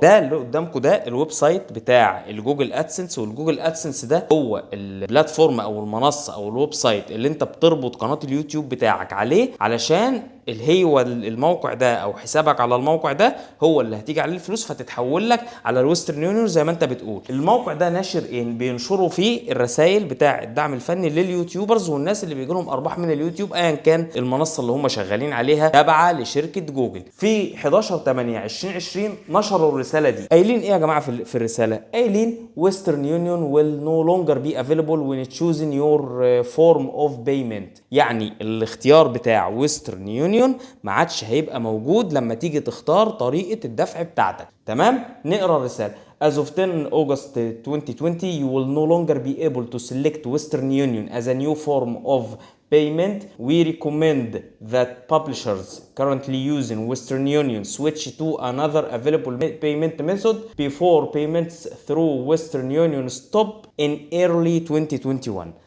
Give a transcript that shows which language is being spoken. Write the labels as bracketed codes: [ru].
[ar] ده اللي قدامكم ده الويب سايت بتاع الجوجل ادسنس، والجوجل ادسنس ده هو البلاتفورم او المنصه او الويب سايت اللي انت بتربط قناه اليوتيوب بتاعك عليه، علشان هو الموقع ده او حسابك على الموقع ده هو اللي هتيجي عليه الفلوس فتتحول لك على الويسترن يونيون زي ما انت بتقول. الموقع ده ناشر ايه؟ بينشروا فيه الرسائل بتاع الدعم الفني لليوتيوبرز والناس اللي بيجي لهم ارباح من اليوتيوب ايا كان المنصه اللي هم شغالين عليها تابعه لشركه جوجل. في 11/8/2020 نشروا الرساله دي. قايلين ايه يا جماعه في الرساله؟ قايلين ويسترن يونيون [en] will no longer be available when choosing your form of payment. [ar] يعني الاختيار بتاع ويسترن يونيون ما عادش هيبقى موجود لما تيجي تختار طريقة الدفع بتاعتك. تمام؟ نقرا الرسالة. [en] As of 10 August 2020 you will no longer be able to select Western Union as a new form of payment. We recommend that publishers currently using Western Union switch to another available payment method before payments through Western Union stop in early 2021.